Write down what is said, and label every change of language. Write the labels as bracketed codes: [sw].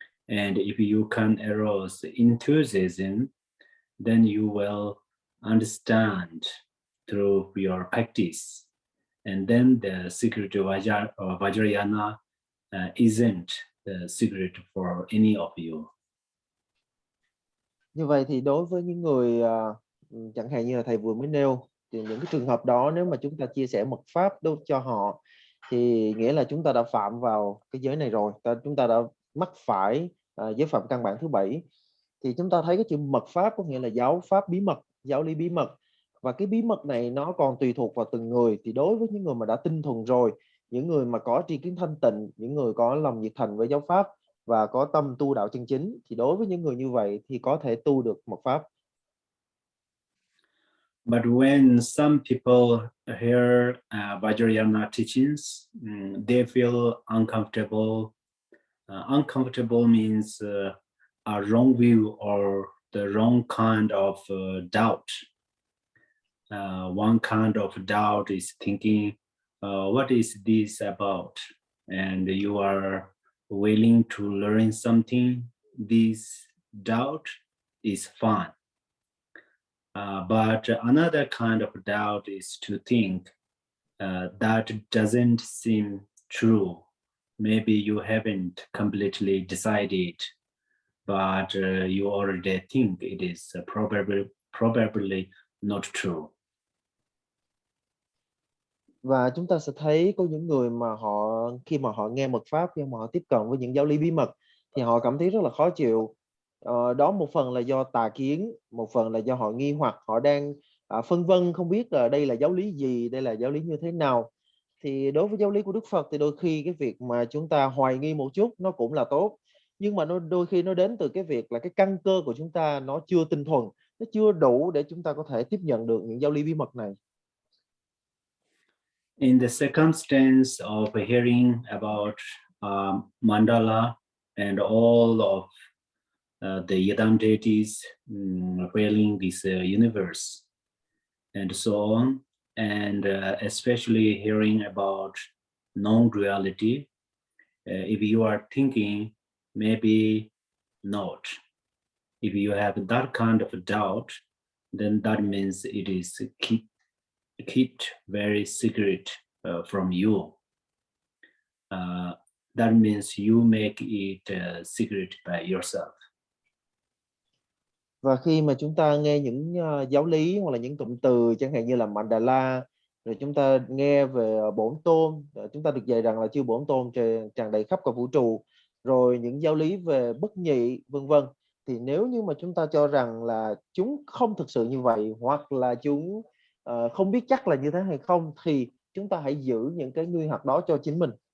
[en] And if you can arouse enthusiasm, then you will understand through your practice. And then the secret of Vajrayana isn't the secret for any of you. [vi] Như vậy thì đối với những người chẳng hạn như là thầy vừa mới nêu, thì những cái trường hợp đó nếu mà chúng ta chia sẻ mật pháp cho họ thì nghĩa là chúng ta đã phạm vào cái giới này rồi, chúng ta đã mắc phải giới phạm căn bản thứ 7. Thì chúng ta thấy cái chữ mật pháp có nghĩa là giáo pháp bí mật, giáo lý bí mật, và cái bí mật này nó còn tùy thuộc vào từng người. Thì đối với những người mà đã tinh thuần rồi, những người mà có tri kiến thanh tịnh, những người có lòng nhiệt thành với giáo pháp và có tâm tu đạo chân chính, thì đối với những người như vậy thì có thể tu được mật pháp. [en] But when some people hear Vajrayana teachings, they feel uncomfortable. Uncomfortable means a wrong view or the wrong kind of doubt. One kind of doubt is thinking, what is this about? And you are willing to learn something. This doubt is fun. But another kind of doubt is to think that doesn't seem true. Maybe you haven't completely decided, but you already think it is probably not true. [vi] Và chúng ta sẽ thấy có những người mà khi mà họ nghe mật pháp, khi mà họ tiếp cận với những giáo lý bí mật thì họ cảm thấy rất là khó chịu. Đó một phần là do tà kiến, một phần là do họ nghi hoặc, họ đang phân vân không biết là đây là giáo lý gì, đây là giáo lý như thế nào. Thì đối với giáo lý của Đức Phật thì đôi khi cái việc mà chúng ta hoài nghi một chút nó cũng là tốt, nhưng mà đôi khi nó đến từ cái việc là cái căn cơ của chúng ta nó chưa tinh thuần, nó chưa đủ để chúng ta có thể tiếp nhận được những giáo lý bí mật này. [en] In the circumstance of hearing about mandala and all of the Yadam deities filling this universe and so on, and especially hearing about non-duality, if you are thinking maybe not, if you have that kind of doubt, then that means it is kept very secret from you. That means you make it secret by yourself. [vi] Và khi mà chúng ta nghe những giáo lý hoặc là những cụm từ chẳng hạn như là mandala, rồi chúng ta nghe về bổn tôn, chúng ta được dạy rằng là chư bổn tôn tràn đầy khắp cả vũ trụ, rồi những giáo lý về bất nhị vân vân, thì nếu như mà chúng ta cho rằng là chúng không thực sự như vậy, hoặc là chúng không biết chắc là như thế hay không, thì chúng ta hãy giữ những cái nghi hoặc đó cho chính mình.